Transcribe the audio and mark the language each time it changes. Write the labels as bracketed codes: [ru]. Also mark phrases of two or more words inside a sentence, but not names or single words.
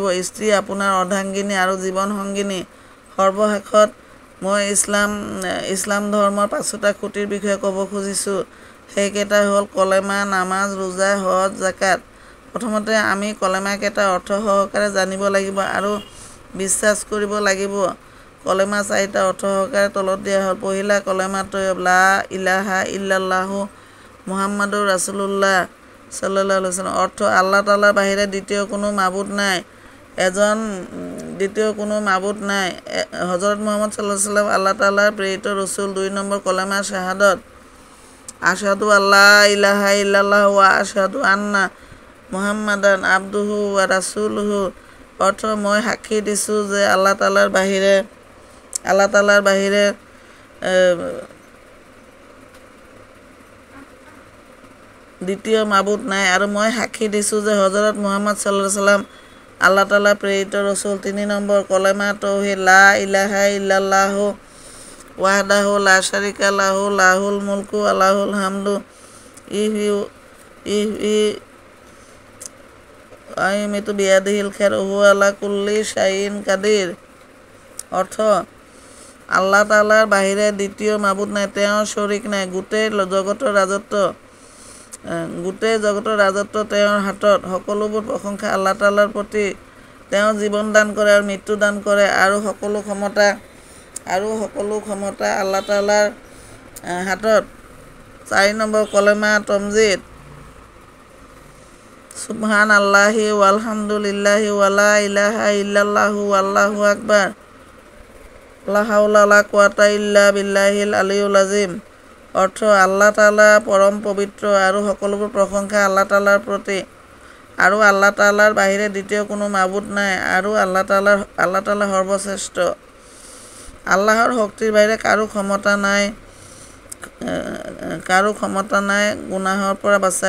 [as] স্ত্ৰী আপোনাৰ অৰ্ধাংগিনী আৰু জীৱন সংগিনী। সৰ্বশেষত মই ইছলাম ধৰ্মৰ 5টা খুঁটিৰ বিষয়ে ক'ব খুজিছোঁ। সেইকেইটা হ'ল কলেমা, নামাজ, ৰোজা, হজ, জাকাত। প্ৰথমতে আমি কলেমাকেইটা অৰ্থ সহকাৰে জানিব লাগিব আৰু বিশ্বাস কৰিব লাগিব। কলেমা 4টা অৰ্থ সহকাৰে তলত দিয়া হ'ল। পহিলা, কলেমা তয়্যব, [ar] لا إله إلا الله محمد رسول الله صلى الله عليه سلم. [as] অৰ্থ, আল্লাহ তাআলাৰ বাহিৰে দ্বিতীয় কোনো মাবুদ নাই। হজৰত মুহাম্মদ [ar] صلى الله عليه سلم [as] আল্লাহ তাআলাৰ প্ৰেৰিত ৰচুল। 2 নম্বৰ, কলেমা শাহাদত, [ar] أشهد أن لا إله إلا الله وأشهد أن محمدا عبده ورسوله. [as] অৰ্থ, মই সাক্ষী দিছোঁ যে আল্লাহ তাআলাৰ বাহিৰে দ্বিতীয় মাবুদ নাই, আৰু মই সাক্ষী দিছোঁ যে হজৰত মুহাম্মদ [ar] صلى الله عليه سلم [as] আল্লাহ তাআলাৰ প্ৰেৰিত ৰচুল। 3 নম্বৰ, কলেমা তৌহিদ, [ar] لا إله إلا الله وحده لا شريك له له الملك وله الحمد يميت بيده الخير وهو على كل شيء قدير. [as] অর্থ আল্লাহ তাআলাৰ বাহিৰে দ্বিতীয় মাবুদ নাই, তেওঁৰ শৰীক নাই, গোটেই জগতৰ ৰাজত্ব তেওঁৰ হাতত। সকলোবোৰ প্ৰশংসা আল্লাহ তাআলাৰ প্ৰতি। তেওঁ জীৱন দান কৰে আৰু মৃত্যু দান কৰে, আৰু সকলো ক্ষমতা আল্লাহ তাআলাৰ হাতত। 4 নম্বৰ কলেমা তমজিদ। [ar] سبحان الله والحمد لله ولا إله إلا الله الله أكبر، لا حول ولا قوة إلا بالله العلي العظيم. [as] অৰ্থ আল্লাহ তাআলা পৰম পবিত্ৰ আৰু সকলোবোৰ প্ৰশংসা আল্লাহ তাআলাৰ প্ৰতি, আৰু আল্লাহ তাআলাৰ বাহিৰে দ্বিতীয় কোনো মাবুদ নাই, আৰু আল্লাহ তাআলা সৰ্বশ্ৰেষ্ঠ। আল্লাহৰ শক্তিৰ বাহিৰে কাৰো ক্ষমতা নাই গুনাহৰ পৰা বাচাই।